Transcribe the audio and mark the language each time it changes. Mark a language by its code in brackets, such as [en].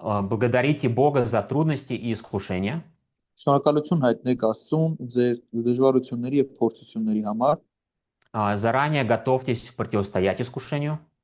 [ru] Благодарите Бога за трудности и искушения. [hy] Շնորհակալություն հայտնեք Աստծուն ձեր դժվարությունների եւ փորձությունների համար։ [ru] Заранее готовьтесь противостоять искушению.